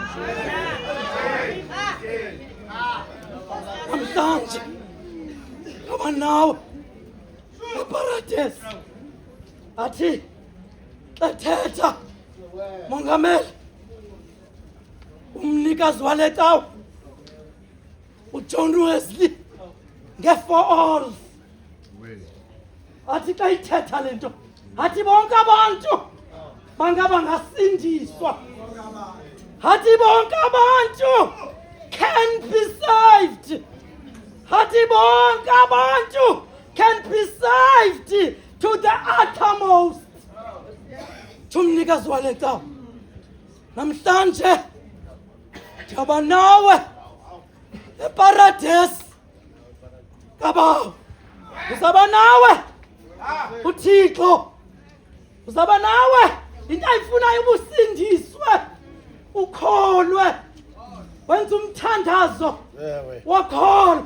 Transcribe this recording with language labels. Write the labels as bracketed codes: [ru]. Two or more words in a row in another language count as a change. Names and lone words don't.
[xh] Namhlanje ngoba nawe eparadesi athi xethetha mongameli umnikazi wale tawo uJohn Wesley nge-4 Alls athi xa ithetha le nto athi bonke abantu bangaba ngasindiswa. Athi bonke abantu [en] can be saved. [xh] Athi bonke abantu [en] can be saved to the uttermost. [xh] Umnikazi wale tawo namhlanje ndiyaba nawe eparadesi kabawo. Uzaba nawe uThixo, uzaba nawe into ayifunayo ubusindiswe ukholwe wenza umthandazo wakholo.